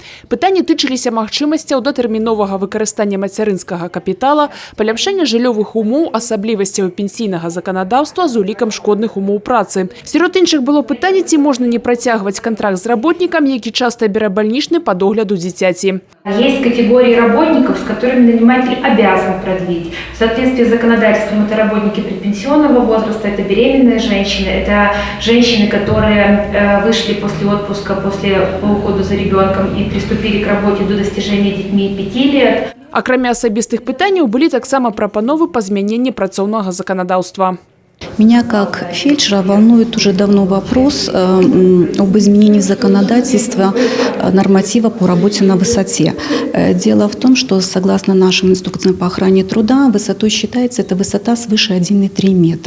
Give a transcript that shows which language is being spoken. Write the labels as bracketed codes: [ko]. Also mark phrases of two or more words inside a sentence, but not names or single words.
[be] Пытанні тычыліся магчымасцяў датэрміновага выкарыстання мацярынскага капітала, паляпшэння жыллёвых умоў, асаблівасцяў пенсійнага заканадаўства з улікам шкодных умоў працы. Сярод іншых было пытанне, ці можна не працягваць кантракт з работнікам, які часта бярэ бальнічны па догляду дзіцяці. [ru] Есть категории работников, с которыми наниматель обязан продлить. В соответствии с законодательством это работники предпенсионного возраста, это беременные женщины, это женщины, которые вышли после отпуска, по уходу за ребенком и приступили к работе до достижения детьми 5 лет. [be] Акрамя асабістых пытанняў былі таксама прапановы па змяненні працоўнага заканадаўства. [ru] Меня как фельдшера волнует уже давно вопрос об изменении законодательства норматива по работе на высоте. Дело в том, что согласно нашим инструкциям по охране труда, высотой считается эта высота свыше 1,3 метра.